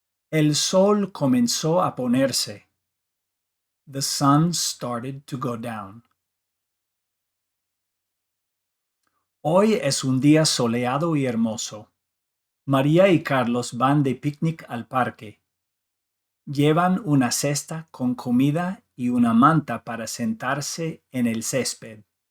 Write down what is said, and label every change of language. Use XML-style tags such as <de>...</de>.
<es>El sol comenzó a ponerse.</es> <en>The sun started to go down.</en> <es>Hoy es un día soleado y hermoso. María y Carlos van de picnic al parque. Llevan una cesta con comida y una manta para sentarse en el césped.</es>